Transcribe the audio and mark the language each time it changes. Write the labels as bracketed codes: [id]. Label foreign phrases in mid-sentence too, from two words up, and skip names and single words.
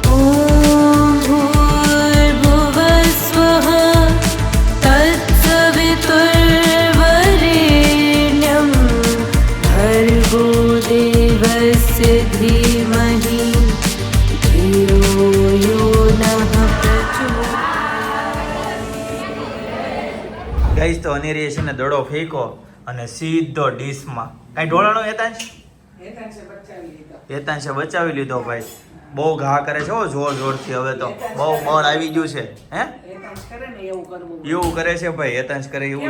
[sa] ॐ भूर्भुवस्वः तत्सवितुर्वरेण्यं भर्गो देवस्य धीमहि धियो यो नः प्रचोदयात्। [gu] ગાઈસ તો અનેરીએ છે ને દડો ફેંકો અને સીધો ડીશમાં. કાંઈ ઢોળાનો હેતાંશ બચાવી લીધો ભાઈ. બહુ ઘા કરે છે હો જોર જોરથી હવે તો બહુ બળ આવી ગયું છે હે હેતાંશ કરે ને એવું કરવું. એવું કરે છે ભાઈ હેતાંશ કરે એવું